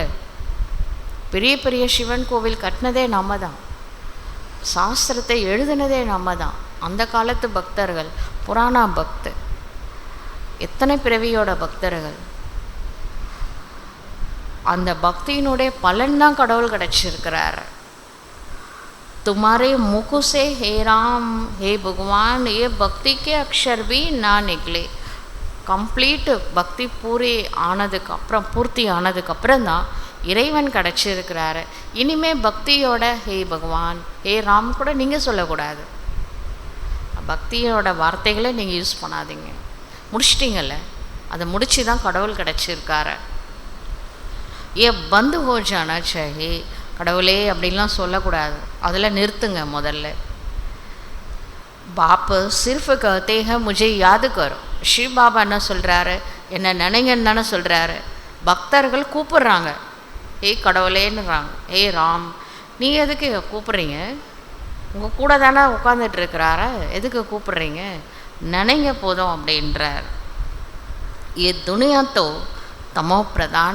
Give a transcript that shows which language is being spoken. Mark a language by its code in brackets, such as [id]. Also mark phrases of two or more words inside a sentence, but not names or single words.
[ta] பெரிய பெரிய சிவன் கோவில் கட்டினதே நம்ம தான், சாஸ்திரத்தை எழுதினதே நம்ம தான். அந்த காலத்து பக்தர்கள், புராணா பக்து, எத்தனை பிறவியோட பக்தர்கள். அந்த பக்தியினுடைய பலன் தான் கடவுள் கிடைச்சிருக்கிறார். [hi] तुम्हारे मुख से हे राम हे भगवान ये भक्ति के अक्षर भी ना निकले. [ta] கம்ப்ளீட்டு பக்தி பூர்த்தி ஆனதுக்கப்புறம் தான் இறைவன் கிடச்சிருக்கிறாரு. இனிமேல் பக்தியோட [hi] हे भगवान हे राम [ta] கூட நீங்கள் சொல்லக்கூடாது. பக்தியோட வார்த்தைகளை நீங்கள் யூஸ் பண்ணாதீங்க. முடிச்சிட்டிங்கல்ல, அதை முடிச்சு தான் கடவுள் கிடச்சிருக்காரு. [hi] ये बंद हो जाना चाहिए, [ta] கடவுளே அப்படின்லாம் சொல்லக்கூடாது, அதில் நிறுத்துங்க முதல்ல. [hi] बाप सिर्फ कहते है முझे याद करो. [ta] சிவ பாபா என்ன சொல்கிறாரு, என்ன நினைங்கன்னு தானே சொல்கிறாரு. பக்தர்கள் கூப்பிட்றாங்க, ஏய் கடவுளேன்னுறாங்க. ஏய் ராம், நீ எதுக்கு கூப்பிட்றீங்க? உங்கள் கூட தானே உட்காந்துட்டு இருக்கிறாரா, எதுக்கு கூப்பிட்றீங்க? நினைங்க போதும் அப்படின்றார். [hi] ये दुनिया तो तमो प्रधान.